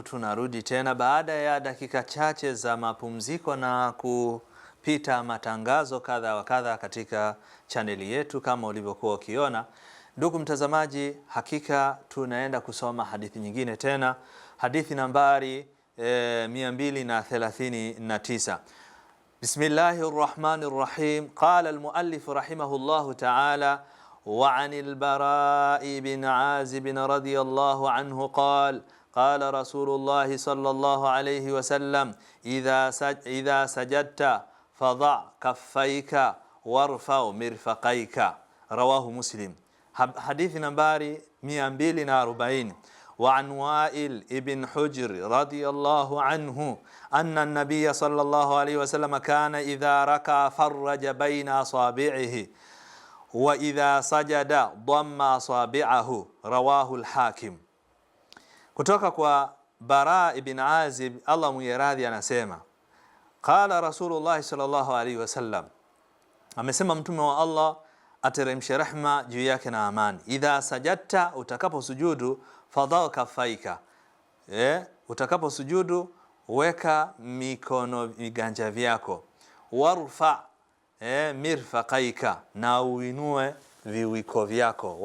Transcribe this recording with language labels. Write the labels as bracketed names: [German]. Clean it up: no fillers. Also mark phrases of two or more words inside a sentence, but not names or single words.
[Swahili] Tunarudi tena baada ya dakika chache za mapumziko na kupita matangazo kadha wa kadha katika chaneli yetu kama ulivyokuwa ukiona. Ndugu mtazamaji, hakika tunaenda kusoma hadithi nyingine tena, hadithi nambari 239. Bismillahirrahmanirrahim. [Arabic] قال المؤلف رحمه الله تعالى: وعن البراء بن عازب رضي الله عنه قال: قال رسول الله صلى الله عليه وسلم: إذا سجدت فضع كفيك وارفع مرفقيك. رواه مسلم. حديث نمبر 240. وعن وائل ابن حجر رضي الله عنه أن النبي صلى الله عليه وسلم كان إذا ركع فرج بين أصابعه وإذا سجد ضم أصابعه. رواه الحاكم. [Swahili] Kutoka kwa Bara ibn Azib, Allah muyaradhi, anasema [Arabic] قال رسول الله صلى الله عليه وسلم, [Swahili] amesema mtume wa Allah ateremshe rehma juu yake na amani: [Arabic] إذا سجدت, [Swahili] utakapo sujudu, [Arabic] فضع كفيك, [Swahili] utakapo sujudu weka mikono viganja vyako, [Arabic] وارفع مرفقيك, [Swahili] na uinue viwiko vyako.